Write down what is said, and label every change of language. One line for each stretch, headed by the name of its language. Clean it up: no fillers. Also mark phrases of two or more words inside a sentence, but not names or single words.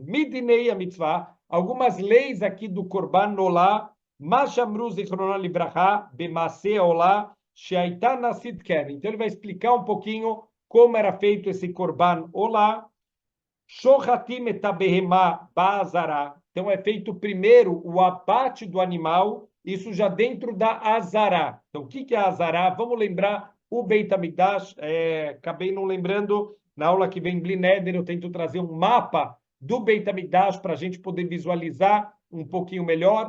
Portuguese: Midinei a mitzvah, algumas leis aqui do
Hebrew: קרבן עולה, מה שאמרו זכרונם לברכה, במעשה עולה, שהיתה נעשית כן.
Portuguese: Então ele vai explicar um pouquinho como era feito esse
Hebrew: קרבן עולה. שוחטים את הבהמה בעזרה.
Portuguese: Então é feito primeiro o abate do animal, isso já dentro da azará. Então o que é a azará? Vamos lembrar o
Hebrew: בית המקדש,
Portuguese: acabei não lembrando, na aula que vem
Hebrew: בלי נדר
Portuguese: eu tento trazer um mapa do
Hebrew: בית המקדש
Portuguese: para a gente poder visualizar um pouquinho melhor.